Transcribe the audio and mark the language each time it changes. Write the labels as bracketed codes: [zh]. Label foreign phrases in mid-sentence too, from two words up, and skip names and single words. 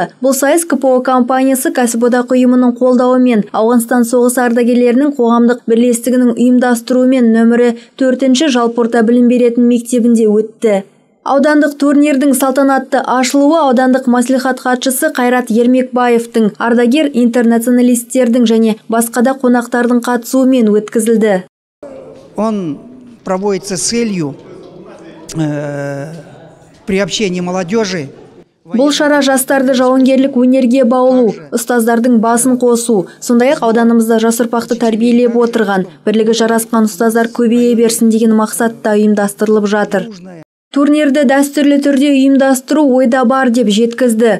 [kk] Бұл сайыс КПО компаниясы кәсіподақ ұйымының қолдауымен Ауғанстан соғысы ардагерлерінің қоғамдық бірлестігінің ұйымдастыруымен нөмірі 4-ші жалпы орта білім беретін мектебінде өтті. Аудандық турнирдің салтанатты ашылуы аудандық маслихат хатшысы Қайрат Ермекбаевтың, ардагер интернационалистердің және басқада қонақтардың қатысуымен өткізілді. [ru] Он проводится с целью приобщения молодежи. [kk] Бұл шара жастарды жауынгерлік өнерге баулу, ұстаздардың басын қосу, сондай-ақ ауданымызда жас ұрпақты тәрбиелеп отырған, бірлігі жарасқан ұстаздар көбейе берсін деген мақсатта ұйымдастырылып жатыр. Турнирді дәстүрлі түрде ұйымдастыру ойда бар деп жеткізді.